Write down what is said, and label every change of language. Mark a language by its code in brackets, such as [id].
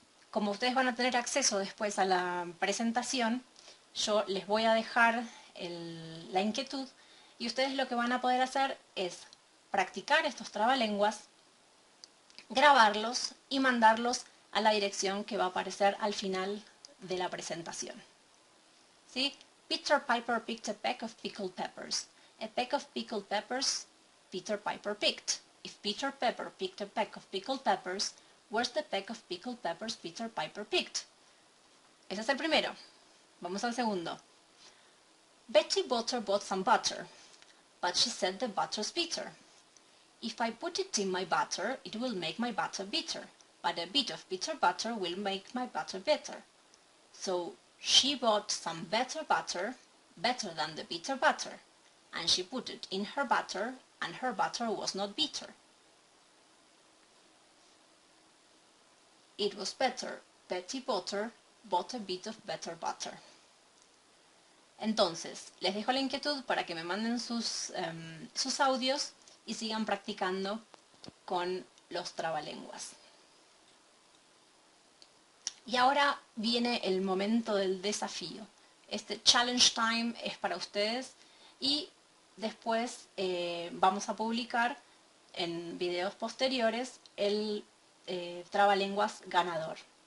[es] Como ustedes van a tener acceso después a la presentación, yo les voy a dejar la inquietud y ustedes lo que van a poder hacer es practicar estos trabalenguas, grabarlos y mandarlos a la dirección que va a aparecer al final de la presentación. ¿Sí? [en] Peter Piper picked a peck of pickled peppers. A peck of pickled peppers Peter Piper picked. If Peter Pepper picked a peck of pickled peppers, where's the peck of pickled peppers Peter Piper picked? Ese es el primero. Vamos al segundo. Betty Butter bought some butter, but she said the butter's bitter. If I put it in my butter, it will make my butter bitter, but a bit of bitter butter will make my butter better. So she bought some better butter than the bitter butter, and she put it in her butter, and her butter was not bitter. It was better. Betty Butter bought a bit of better butter. [es] Entonces, les dejo la inquietud para que me manden sus audios y sigan practicando con los trabalenguas. Y ahora viene el momento del desafío. Este challenge time es para ustedes y después vamos a publicar en videos posteriores el trabalenguas ganador.